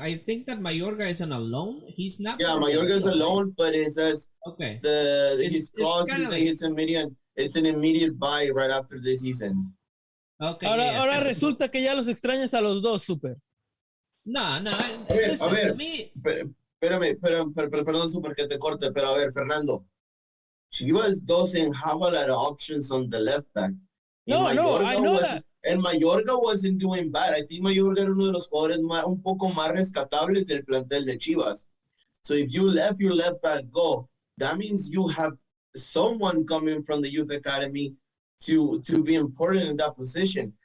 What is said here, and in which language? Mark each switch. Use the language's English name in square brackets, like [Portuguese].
[English] I think that Mayorga is on a loan. He's not. Yeah, Mayorga is a loan, but it says okay. His clause is like it's an immediate buy right after the season. Okay. [Spanish] Ahora resulta que ya los extrañas a los dos, Super. No. A ver. Espérame, perdón, Super, que te corte, pero a ver, Fernando. [English] Chivas doesn't have a lot of options on the left back. No, I know that. And Mayorga wasn't doing bad. I think [Spanish] Mayorga era uno de los jugadores un poco más rescatables del plantel de Chivas. [English] So if you let your left back go, that means you have someone coming from the youth academy to be important in that position.